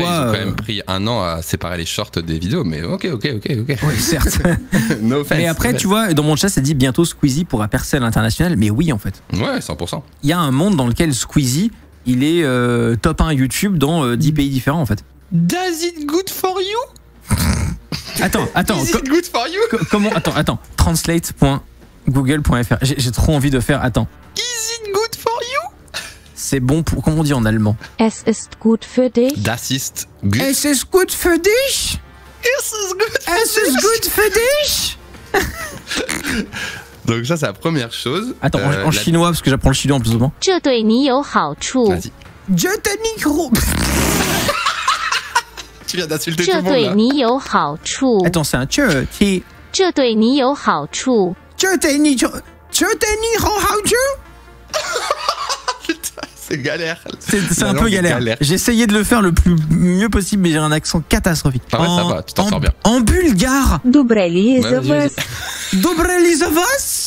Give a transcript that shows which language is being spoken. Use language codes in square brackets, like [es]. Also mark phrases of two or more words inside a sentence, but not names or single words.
[fr] Ils ont quand même pris 1 an à séparer les shorts des vidéos, mais ok. Oui, certes. [en] No offense. [fr] Mais après, tu vois, dans mon chat, ça dit bientôt Squeezie pourra percer à l'international. Mais oui, en fait. Ouais, 100%. Il y a un monde dans lequel Squeezie, il est top 1 YouTube dans 10 pays différents, en fait. [en] Does it good for you? [fr] Attends. [en] Is it good for you? [fr] Comment? Attends. Translate.google.fr. J'ai trop envie de faire. Attends. [en] Is it good for you? [fr] C'est bon pour. Comment on dit en allemand? [de] Es ist gut für dich. Das ist gut. Es ist gut für dich. Es ist gut für dich. [fr] Donc ça, c'est la première chose. Attends, en chinois, parce que j'apprends le chinois en plus souvent. [zh] 这对你有好处。 [fr] Vas-y. Tu viens d'insulter tout le [zh] 这 [fr] monde [zh] 对 [fr] là. [zh] 你有好处。 [fr] Attends, c'est un tche, ti. [zh] 这对你有好处。 [fr] Putain, c'est galère. C'est La un peu langue est galère. J'ai essayé de le faire le mieux possible, mais j'ai un accent catastrophique. Ah ouais, ça va, tu t'en sors bien. En bulgare. [ru] Добрый [fr] Ouais, vas-y. Dobrelizavas.